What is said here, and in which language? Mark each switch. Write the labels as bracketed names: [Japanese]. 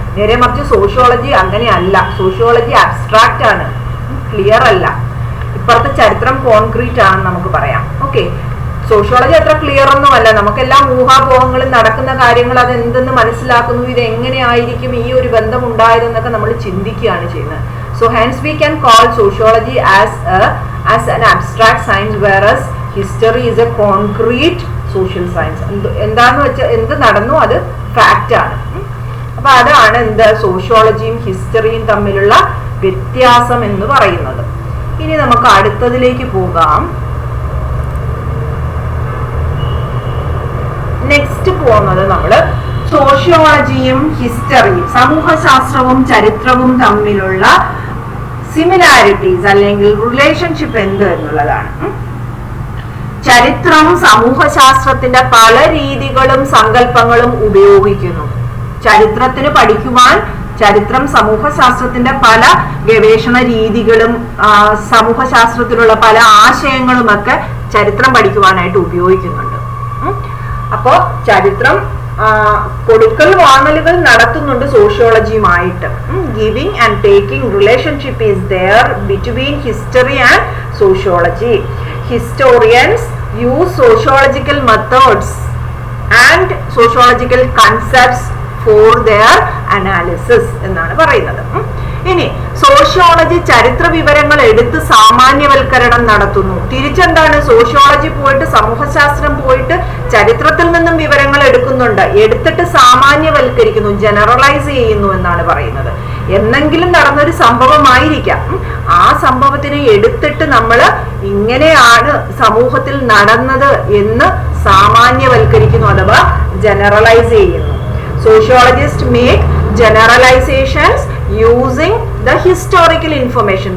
[Malayalam] നേരെ മറിച്ച് സോഷ്യോളജി അങ്ങനെയല്ല. സോഷ്യോളജി അബ്സ്ട്രാക്റ്റ് ആണ്, ക്ലിയർ അല്ല. ഇപ്പോഴത്തെ ചരിത്രം കോൺക്രീറ്റ് ആണെന്ന് നമുക്ക് പറയാം. ഓക്കെ, സോഷ്യോളജി അത്ര ക്ലിയർ ഒന്നുമല്ല. നമുക്കെല്ലാം ഊഹാപോഹങ്ങളും നടക്കുന്ന കാര്യങ്ങൾ അത് എന്തെന്ന് മനസ്സിലാക്കുന്നു, ഇത് എങ്ങനെയായിരിക്കും ഈ ഒരു ബന്ധം ഉണ്ടായതെന്നൊക്കെ നമ്മൾ ചിന്തിക്കുകയാണ് ചെയ്യുന്നത്. [English] So hence we can call sociology as an abstract science, whereas history is a concrete social science. [Malayalam] എന്താന്ന് വെച്ചാൽ എന്ത് നടന്നു അത് ഫാക്റ്റ് ആണ്. അപ്പൊ അതാണ് എന്ത് സോഷ്യോളജിയും ഹിസ്റ്ററിയും തമ്മിലുള്ള വ്യത്യാസം എന്ന് പറയുന്നത്. ഇനി നമുക്ക് അടുത്തതിലേക്ക് പോകാം. നെക്സ്റ്റ് പോകുന്നത് നമ്മള് സോഷ്യോളജിയും ഹിസ്റ്ററിയും, സമൂഹശാസ്ത്രവും ചരിത്രവും തമ്മിലുള്ള സിമിലാരിറ്റീസ് അല്ലെങ്കിൽ റിലേഷൻഷിപ്പ് എന്ത് എന്നുള്ളതാണ്. ചരിത്രം സമൂഹശാസ്ത്രത്തിന്റെ പല രീതികളും സങ്കല്പങ്ങളും ഉപയോഗിക്കുന്നു. ചരിത്രത്തിന് പഠിക്കുവാൻ ചരിത്രം സമൂഹശാസ്ത്രത്തിന്റെ പല ഗവേഷണ രീതികളും സമൂഹശാസ്ത്രത്തിലുള്ള പല ആശയങ്ങളുമൊക്കെ ചരിത്രം പഠിക്കുവാനായിട്ട് ഉപയോഗിക്കുന്നുണ്ട്. അപ്പോ ചരിത്രം കൊടുക്കൽ വാങ്ങലുകൾ നടത്തുന്നുണ്ട് സോഷ്യോളജിയുമായിട്ട്. [English] Giving and taking relationship is there between history and sociology. Historians use sociological methods and sociological concepts for their analysis [Malayalam] എന്നാണ് പറയുന്നത്. ഇനി സോഷ്യോളജി ചരിത്ര വിവരങ്ങൾ എടുത്ത് സാമാന്യവൽക്കരണം നടത്തുന്നു. തിരിച്ചെന്താണ്? സോഷ്യോളജി പോയിട്ട് സമൂഹശാസ്ത്രം പോയിട്ട് ചരിത്രത്തിൽ നിന്നും വിവരങ്ങൾ എടുക്കുന്നുണ്ട്, എടുത്തിട്ട് സാമാന്യവൽക്കരിക്കുന്നു, ജനറലൈസ് ചെയ്യുന്നു എന്നാണ് പറയുന്നത്. എന്നെങ്കിലും നടന്നൊരു സംഭവമായിരിക്കാം, ആ സംഭവത്തിനെ എടുത്തിട്ട് നമ്മൾ ഇങ്ങനെയാണ് സമൂഹത്തിൽ നടന്നത് എന്ന് സാമാന്യവൽക്കരിക്കുന്നു അഥവാ ജനറലൈസ് ചെയ്യുന്നു. [English] Sociologist make generalizations using the historical information.